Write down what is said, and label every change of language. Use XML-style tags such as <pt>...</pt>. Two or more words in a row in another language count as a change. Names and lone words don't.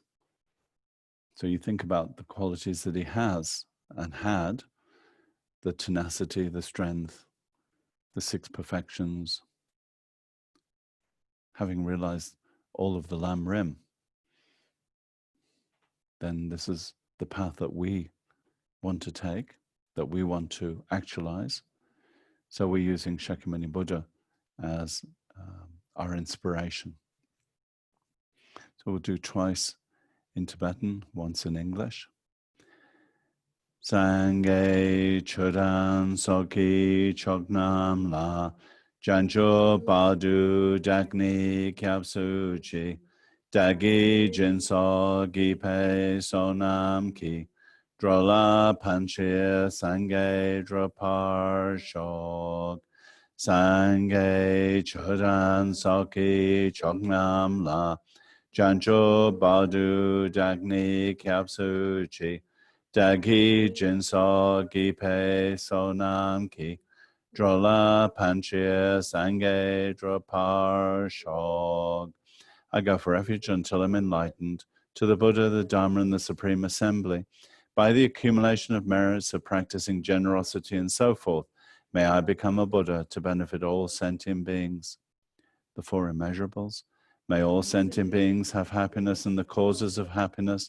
<en>So you think about the qualities that he has and had, the tenacity, the strength, the 6 perfections, having realized all of the Lam Rim, then this is the path that we want to take, that we want to actualize. So we're using Shakyamuni Buddha as our inspiration. So we'll do twice in Tibetan, once in English.</en> <bo>སངས་རྒྱས་ཆོས་དང་ཚོགས་ཀྱི་མཆོག་རྣམས་ལ། བྱང་ཆུབ་བར་དུ་བདག་ནི་སྐྱབས་སུ་མཆི བདག་གིས་སྦྱིན་སོགས་བགྱིས་པའི་བསོད་ནམས་ཀྱིས། འགྲོ་ལ་ཕན་ཕྱིར་སངས་རྒྱས་འགྲུབ་པར་ཤོག། སངས་རྒྱས་ཆོས་དང་ཚོགས་ཀྱི་མཆོག་རྣམས་ལ། བྱང་ཆུབ་བར་དུ་བདག་ནི་སྐྱབས་སུ་མཆི། བདག་གིས་སྦྱིན་སོགས་བགྱིས་པའི་བསོད་ནམས་ཀྱིས། འགྲོ་ལ་ཕན་ཕྱིར་སངས་རྒྱས་འགྲུབ་པར་ཤོག.</bo> <en>I go for refuge until I'm enlightened to the Buddha, the Dharma, and the Supreme Assembly. By the accumulation of merits of practicing generosity and so forth, may I become a Buddha to benefit all sentient beings. The 4 immeasurables. May all sentient beings have happiness and the causes of happiness.</en>